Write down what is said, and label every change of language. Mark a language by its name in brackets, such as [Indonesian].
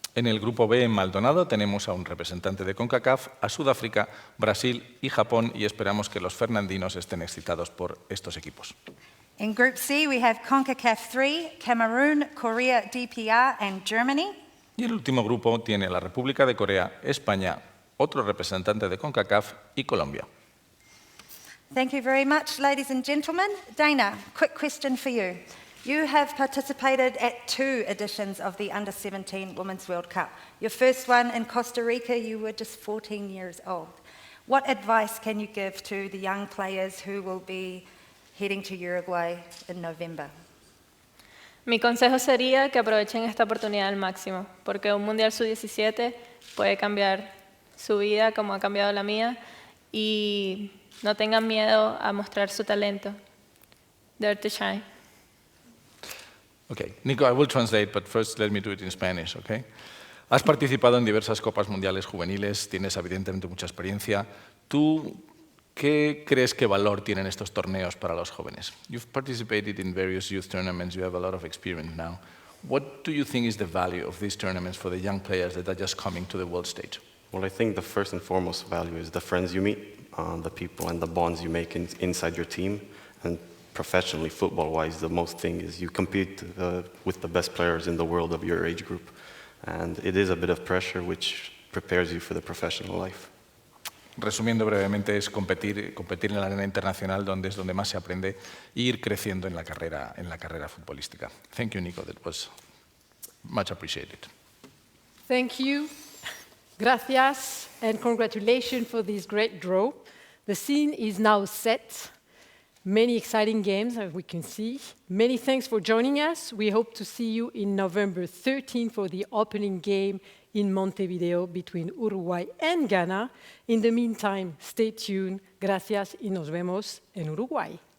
[Spanish] En el grupo B, en Maldonado, tenemos a un representante de CONCACAF, a Sudáfrica, Brasil y Japón, y esperamos que los fernandinos estén excitados por estos equipos. [English] In Group C, we have CONCACAF 3, Cameroon, Korea, DPR and Germany. [Spanish] Y el último grupo tiene la República de Corea, España, otro representante de CONCACAF y Colombia. [English] Thank you very much, ladies and gentlemen. Dana, quick question for you. You have participated at 2 editions of the Under-17 Women's World Cup. Your first one in Costa Rica, you were just 14 years old. What advice can you give to the young players who will be heading to Uruguay in November? [Spanish] Mi consejo sería que aprovechen esta oportunidad al máximo, porque un Mundial Sub-17 puede cambiar su vida como ha cambiado la mía, y no tengan miedo a mostrar su talento. [English] Dare to shine. Okay, Nico, I will translate, but first let me do it in Spanish, okay? [Spanish] Has participado en diversas copas mundiales juveniles, tienes evidentemente mucha experiencia. ¿Tú qué crees que valor tienen estos torneos para los jóvenes? [English] You've participated in various youth tournaments, you have a lot of experience now. What do you think is the value of these tournaments for the young players that are just coming to the world stage? Well, I think the first and foremost value is the friends you meet, the people and the bonds you make inside your team. And professionally, football-wise, the most thing is you compete with the best players in the world of your age group. And it is a bit of pressure which prepares you for the professional life. [Spanish] Resumiendo brevemente, es competir en la arena internacional, donde es donde más se aprende, e ir creciendo en la carrera futbolística. [English] Thank you, Nico. That was much appreciated. Thank you. Gracias and congratulations for this great draw. The scene is now set. Many exciting games, as we can see. Many thanks for joining us. We hope to see you in November 13 for the opening game in Montevideo between Uruguay and Ghana. In the meantime, stay tuned. [Spanish] Gracias y nos vemos en Uruguay.